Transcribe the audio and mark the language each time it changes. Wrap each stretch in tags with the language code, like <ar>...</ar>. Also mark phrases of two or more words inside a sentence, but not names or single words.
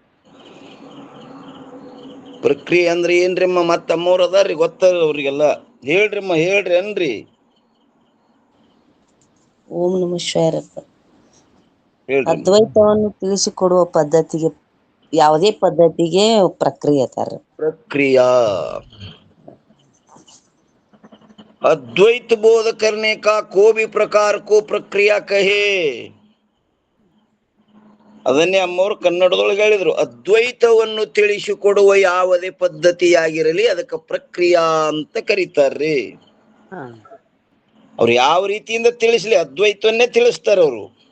<kn>ಪ್ರಕ್ರಿಯೆ ಅಂದ್ರೆ ಏನ್ರಿಮ್ಮ? ಮತ್ತಮ್ಮವ್ರು ಅದಾರ್ರಿ, ಗೊತ್ತದ ಅವ್ರಿಗೆಲ್ಲ. ಹೇಳ್ರಿಮ್ಮ, ಹೇಳ್ರಿ ಅನ್ರಿ. ಓಂ ನಮಃ ಶಿವಾಯರಪ್ಪ. ಅದ್ವೈತವನ್ನು ತಿಳಿಸಿಕೊಡುವ ಪದ್ಧತಿಗೆ ಯಾವುದೇ ಪದ್ಧತಿಗೆ ಪ್ರಕ್ರಿಯೆ ತರ ಪ್ರಕ್ರಿಯಾ.</kn> <hi>अद्वैत बोध करने का को भी प्रकार को प्रक्रिया कहे.</hi> <kn>ಅದನ್ನೇ ಅಮ್ಮವ್ರು ಕನ್ನಡದೊಳಗೆ ಹೇಳಿದ್ರು. ಅದ್ವೈತವನ್ನು ತಿಳಿಸಿಕೊಡುವ ಯಾವುದೇ ಪದ್ಧತಿಯಾಗಿರಲಿ ಅದಕ್ಕೆ ಪ್ರಕ್ರಿಯಾ ಅಂತ ಕರೀತಾರ್ರಿ. ಅವ್ರು ಯಾವ ರೀತಿಯಿಂದ ತಿಳಿಸ್ಲಿ ಅದ್ವೈತವನ್ನೇ ತಿಳಿಸ್ತಾರ ಅವರು.</kn>